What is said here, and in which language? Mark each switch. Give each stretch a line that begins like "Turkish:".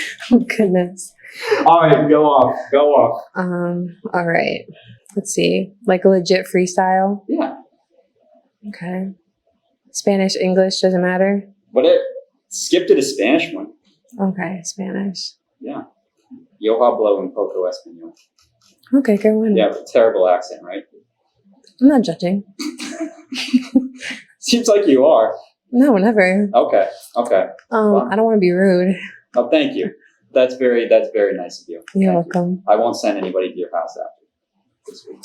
English: Oh, goodness. All right, go off. All right. Let's see. Like a legit freestyle? Yeah. Okay. Spanish, English, doesn't matter? Skip to the Spanish one. Okay, Spanish. Yeah.
Spanish: Yo hablo un poco español.
English: Okay, good one. Yeah, terrible accent, right? I'm not judging. Seems like you are. No, never. Okay. Well, I don't want to be rude. Oh, thank you. That's very nice of you. You're welcome. I won't send anybody to your house after this week.